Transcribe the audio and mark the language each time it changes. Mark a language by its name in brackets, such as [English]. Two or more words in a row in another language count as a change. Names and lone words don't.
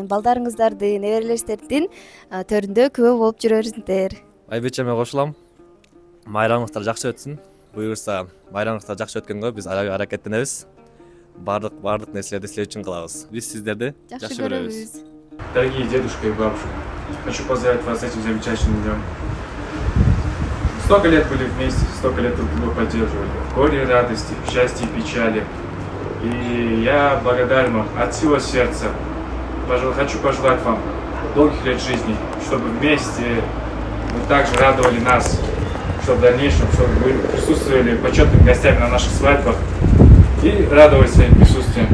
[Kyrgyz] Балдарыңыздардын, неберелериңиздин төрүндө күбө болуп жүрөңүздөр. Айбечеме кошулам. Майраңыңыздар жакшы өтсүн. Буюрса, майраңыңыздар жакшы өткөнгө биз аракеттенебиз. Бардык нерселерди силер үчүн кылабыз. Биз сиздерди жакшы көрөбүз. [Russian] Дорогие дедушка и бабушка, хочу поздравить вас с этим замечательным днем. Столько лет были вместе, столько лет друг друга поддерживали. В горе и радости, в счастье и печали. И я благодарен вам от всего сердца. Хочу пожелать вам долгих лет жизни, чтобы вместе вы также радовали нас, чтобы в дальнейшем, чтобы вы присутствовали почетными гостями на наших свадьбах и радовались своим присутствием.